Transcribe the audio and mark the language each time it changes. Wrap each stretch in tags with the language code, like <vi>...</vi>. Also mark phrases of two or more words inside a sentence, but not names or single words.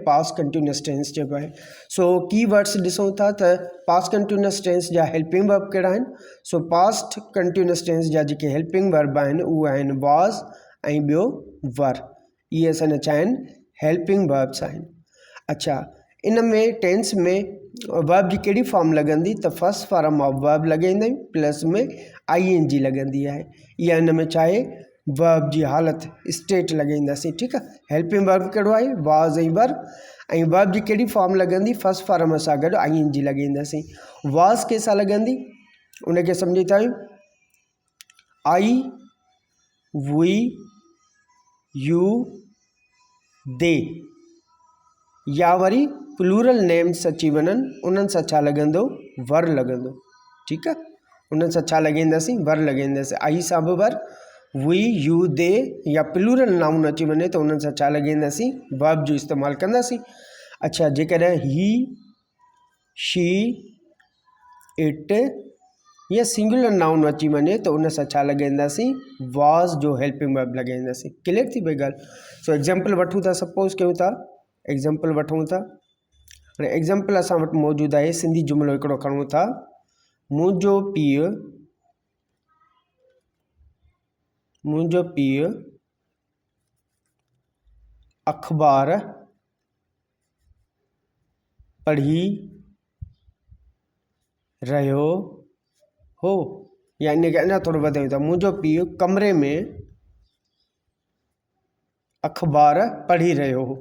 <en>past continuous tense</en> <sd>चइबो आहे।</sd> <en>so key words</en> <sd>ॾिसूं था त</sd> <en>past continuous tense</en> <sd>जा</sd> <en>helping verb</en> <sd>कहिड़ा आहिनि।</sd> <en>so past continuous tense</en> <sd>जा जेके</sd> <en>helping verb</en> <sd>आहिनि उहे आहिनि वाज़ ऐं ॿियो वर। इहे असांजा छा आहिनि?</sd> <en>helping verbs</en> <sd>आहिनि। अच्छा, इन में टेंस में वर्ब जी कहिड़ी फॉर्म लॻंदी? त</sd> <en>first form of verb</en> <sd>लॻाईंदा आहियूं, प्लस में ING लॻंदी आहे। इहा इन में छा आहे? वर्ब जी हालत, स्टेट लॻाईंदासीं। ठीकु आहे,</sd> <en>helping verb</en> <sd>कहिड़ो आहे? वाज़ ऐं वर। ऐं वर्ब जी कहिड़ी फॉर्म लॻंदी?</sd> <en>first form</en> <sd>सां गॾु ING लॻाईंदासीं। वाज़ कंहिंसां लॻंदी? उनखे सम्झी था आहियूं,</sd> <en>I, we, you, they,</en> <sd>या वरी</sd> <en>plural names</en> <sd>अची वञनि, उन्हनि सां छा लॻंदो? वर लॻंदो। ठीकु आहे, उन्हनि सां छा लॻाईंदासीं? वर लॻाईंदासीं। आई सां बि वर,</sd> <en>we, you, they,</en> <sd>या</sd> <en>plural noun</en> <sd>अची वञे त उन्हनि सां छा लॻाईंदासीं? वर्ब जो इस्तेमालु कंदासीं। अच्छा, जेकॾहिं</sd> <en>he, she, it</en> <sd>या</sd> <en>singular noun</en> <sd>अची वञे त उन सां छा लॻाईंदासीं? वाज़ जो</sd> <en>helping verb</en> <sd>लॻाईंदासीं। क्लियर थी पई ॻाल्हि?</sd> <en>so example</en> <sd>वठूं था, सपोज़ कयूं था, एग्ज़ाम्पल वठूं था। हाणे एग्ज़ाम्पल असां वटि मौजूदु आहे, सिंधी जुमिलो हिकिड़ो खणूं था। मुंहिंजो पीउ अख़बार पढ़ी रहियो हो, या इनखे अञा थोरो वधायूं था, मुंहिंजो पीउ कमरे में अख़बार पढ़ी रहियो हो।</sd>